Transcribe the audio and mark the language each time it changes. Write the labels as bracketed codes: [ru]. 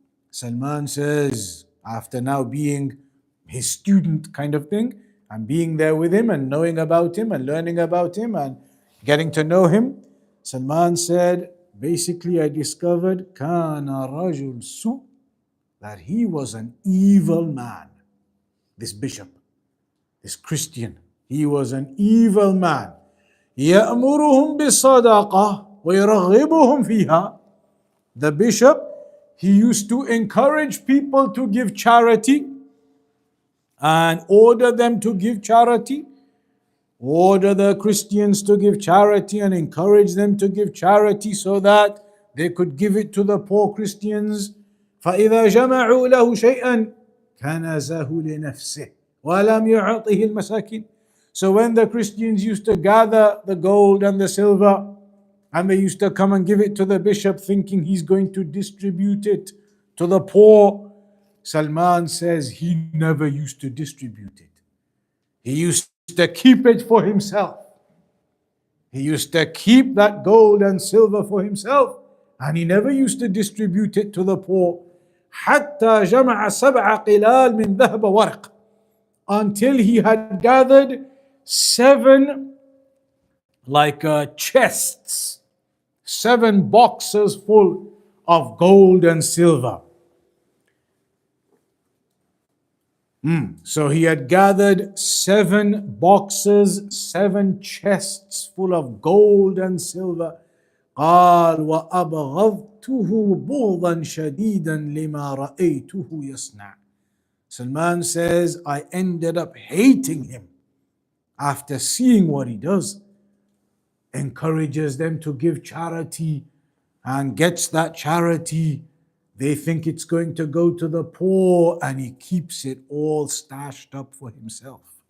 [en] Salman says, after now being his student kind of thing, and being there with him and knowing about him and learning about him and getting to know him, Salman said, basically I discovered [ar] كان رجل سوء, [en] that he was an evil man. This bishop, this Christian, he was an evil man. [ar] يأمرهم بالصدقة ويرغبهم فيها. [en] The bishop, he used to encourage people to give charity and order them to give charity. Order the Christians to give charity and encourage them to give charity so that they could give it to the poor Christians. [ar] فإذا جمعوا له شيئا كنزه لنفسه ولم يعطه المساكين. [en] So when the Christians used to gather the gold and the silver, and they used to come and give it to the bishop thinking he's going to distribute it to the poor, Salman says he never used to distribute it. He used to keep it for himself. He used to keep that gold and silver for himself, and he never used to distribute it to the poor. [ar] حتى جمع 7 قلال من ذهب ورق, [en] until he had gathered 7 chests, 7 boxes full of gold and silver. So he had gathered 7 boxes, 7 chests full of gold and silver. [ar] قال وأبغضته بغضا شديدا لما رأيته يصنع. [en] Salman says, I ended up hating him after seeing what he does. Encourages them to give charity and gets that charity. They think it's going to go to the poor and he keeps it all stashed up for himself.